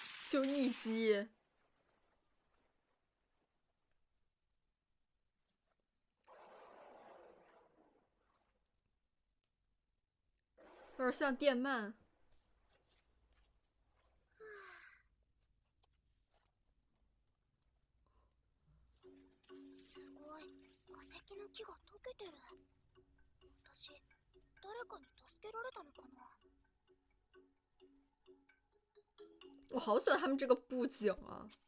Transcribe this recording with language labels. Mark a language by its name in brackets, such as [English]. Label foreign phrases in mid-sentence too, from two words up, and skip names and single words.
[Chinese] 就一击。有点像电鳗。 [Japanese] すごい、化石の木が溶けてる。私、誰かに助けられたのかな？ [Chinese] 我好喜欢他们这个布景啊！